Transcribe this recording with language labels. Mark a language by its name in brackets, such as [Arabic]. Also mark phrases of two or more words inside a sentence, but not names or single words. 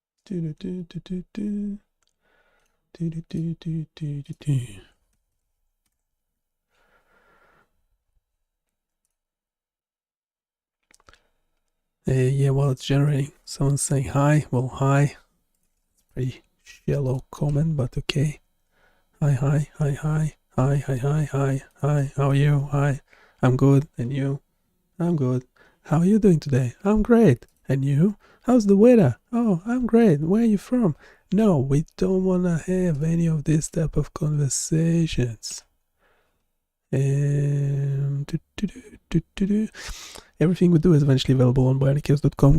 [English] Yeah, well, it's generating. Someone's saying hi. Well, hi. Pretty shallow comment, but okay. Hi, hi, hi, hi, hi, hi, hi, hi, hi. How are you? Hi. I'm good. And you? I'm good. How are you doing today? I'm great. And you? How's the weather? Oh, I'm great. Where are you from? No, we don't want to have any of this type of conversations. Everything we do is eventually available on BioniChaos.com.